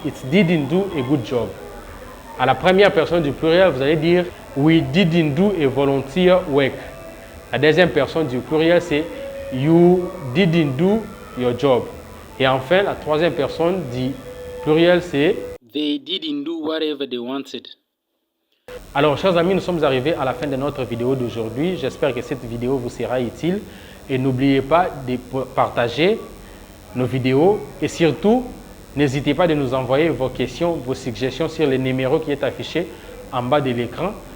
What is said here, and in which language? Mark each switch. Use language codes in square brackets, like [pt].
[en] It didn't do a good job. [fr] À la première personne du pluriel, vous allez dire [en] we didn't do a volunteer work. [fr] La deuxième personne du pluriel, c'est [en] you didn't do your job. [fr] Et enfin, la troisième personne du pluriel, c'est [en] they didn't do whatever they wanted. [fr] Alors, chers amis, nous sommes arrivés à la fin de notre vidéo d'aujourd'hui. J'espère que cette vidéo vous sera utile. Et n'oubliez pas de partager nos vidéos. Et surtout, n'hésitez pas de nous envoyer vos questions, vos suggestions sur le numéro qui est affiché en bas de l'écran.